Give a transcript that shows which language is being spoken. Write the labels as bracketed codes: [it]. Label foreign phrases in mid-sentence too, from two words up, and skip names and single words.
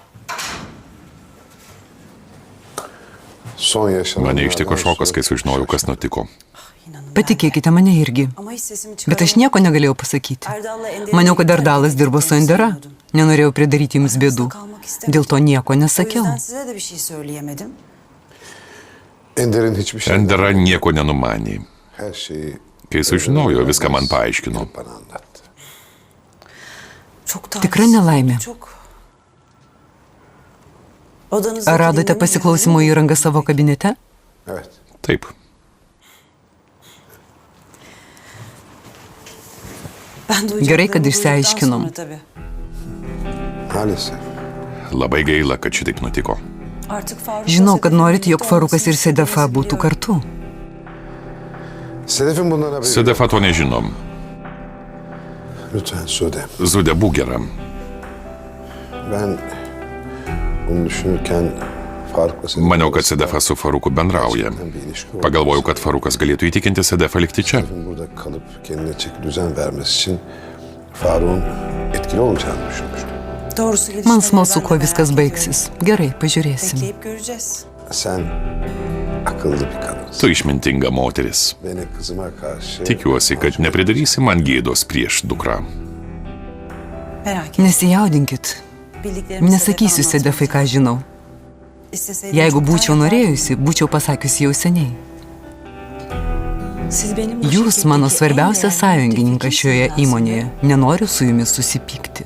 [tr] Son yaşanan [lt] Mane ištiko šokas, kai sužinojau, kas nutiko. patikėkite mane irgi. Bet aš nieko negalėjau pasakyti. Maniau, kad Erdalas dirbo su Endera. Nenorėjau pridaryti jums bėdų. Dėl to nieko nesakiau. [tr] Ender'in hiçbir şey [lt] Endera nieko nenumanė. [tr] her şeyi [lt] Kai sužinojo, viską man paaiškino. [tr] bana anlattı. [lt] Tikra nelaimė. Ar radote pasiklausimo įrangą savo kabinete? [tr] Evet. [lt] Taip. Gerai, kad išsiaiškinom. [tr] Maalesef. [lt] Labai gaila, kad šitaip nutiko. Žinau, kad norit, jog Farukas ir Sedefa būtų kartu. [tr] Sedef'in bundan haberi yok. [lt] Sedefa to nežinom. [tr] Lütfen Sude. [lt] Zude, būk gera. [tr] Ben bunu düşünürken Faruk'la seni... [lt] Maniau, kad Sedefas su Faruku bendrauja. Pagalvojau, kad Farukas galėtų įtikinti Sedefą likti čia. [tr] Burada kalıp kendine çeki düzen vermesi için Faruk'un etkili olacağını düşünmüştüm. Doğrusu [lt] Man smalsu, kuo viskas baigsis. Gerai, pažiūrėsim. [tr] bekleyip göreceğiz. Sen akıllı bir kadınsın. [lt] Tu išmintinga moteris. [tr] Beni kızıma karşı... [lt] Tikiuosi, kad nepridarysi man gėdos prieš dukrą. [tr] Merak etme. [lt] Nesijaudinkit. [tr] Bildiklerimi [lt] Nesakysiu Sedefai, ką žinau. [tr] İsteseydim [lt] Jeigu [tr] çoktan [lt] būčiau [tr] yapardım. [lt] norėjusi, būčiau pasakiusi jau seniai. [tr] Siz benim bu [lt] Jūs [tr] şirketteki [lt] mano [tr] en [lt] svarbiausias [tr] değerli [lt] sąjungininkas šioje [tr] müttefikimsiniz [lt] įmonėje. Nenoriu su jumis susipykti.